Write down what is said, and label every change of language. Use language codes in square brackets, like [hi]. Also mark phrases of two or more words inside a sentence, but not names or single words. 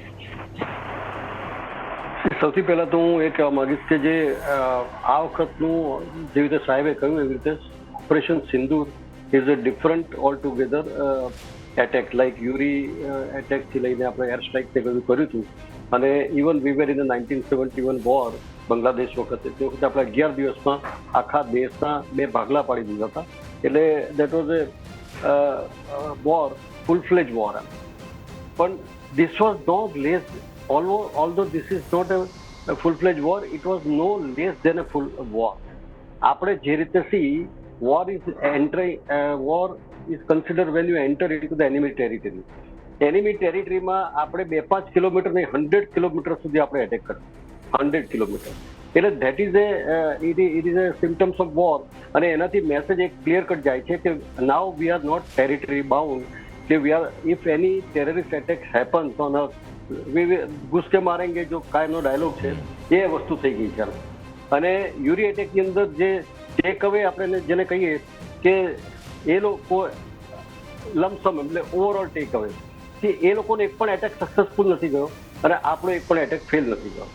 [gu] સૌથી પહેલાં તો હું એ કહેવા માંગીશ કે જે આ વખતનું જેવી રીતે સાહેબે કહ્યું એવી રીતે [en] Operation Sindoor is a different all together attack like Uri attack [gu] લઈને આપણે [en] air strike [gu] તે બધું કર્યું હતું. અને [en] even we were in the 1971 war [gu] બાંગ્લાદેશ વખતે, તે વખતે આપણે 11 દિવસમાં આખા દેશના 2 ભાગલા પાડી દીધા હતા. [en] એટલે that was a war, full fledge war. પણ this was no less, although this is not a full-fledged war, it was no less than a full war. [gu] આપણે જે રીતે [en] war is considered when you enter into the enemy territory. enemy territory [gu] માં આપણે 2-5 કિલોમીટર નહીં 100 કિલોમીટર સુધી આપણે એટેક કર્યો, 100 કિલોમીટર. [en] એટલે that is it is a symptoms of war. [gu] અને એનાથી મેસેજ એક [en] clear cut [gu] જાય છે કે [en] now we are not territory bound, [gu] કે [en] we are, if any terrorist attack happens on us, we [hi] घुस के मारेंगे, [gu] જો કાયમનો ડાયલોગ છે એ વસ્તુ થઈ ગઈ છે. અને યુરી એટેકની અંદર જે [en] take away [gu] આપણે જેને કહીએ કે એ લોકો લમસમ એટલે [en] overall take away [gu] કે એ લોકોને એક પણ એટેક સક્સેસફુલ નથી ગયો અને આપણો એક પણ એટેક ફેલ નથી ગયો.